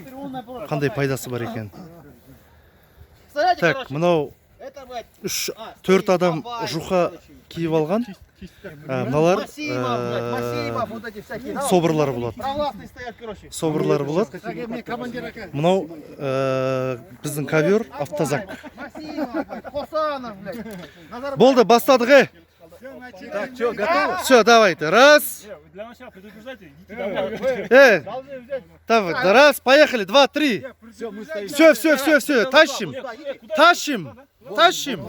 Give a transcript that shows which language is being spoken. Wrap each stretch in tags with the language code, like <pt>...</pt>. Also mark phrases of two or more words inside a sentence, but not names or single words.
<kk>Қандай пайдасы бар екен. Так, мынау 3-4 адам Жуха киіп алған. Мыналар собырлар болады. Собырлар болады. Мынау біздің</kk> <ru>ковер автозак.</ru> <kk>Болды, бастадық.</kk> <ru>Так, что, готовы? Все, давайте. Раз. Для начала предупреждайте, идите домой. Давай, раз, поехали. 2, 3. Все, мы стоим. Все. Тащим. Тащим.</ru>